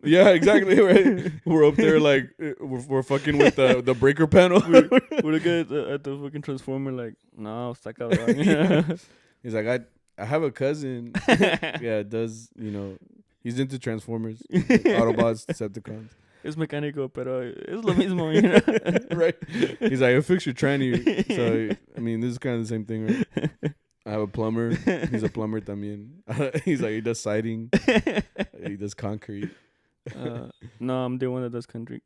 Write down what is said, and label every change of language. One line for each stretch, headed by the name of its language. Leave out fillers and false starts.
English: Yeah, exactly, right. We're up there like we're fucking with the breaker panel. We're the guys at the fucking transformer, like,
Spanish: no, está cabrón.
English: He's like, I have a cousin. Yeah, does, you know, he's into Transformers, Autobots, Decepticons.
Spanish: Es mecánico, pero es lo mismo,
English: you know? Right. He's like, I fixed your tranny. So, I mean, this is kind of the same thing, right? I have a plumber. He's a plumber también. He's like, he does siding. He does concrete. No, I'm the one that does concrete.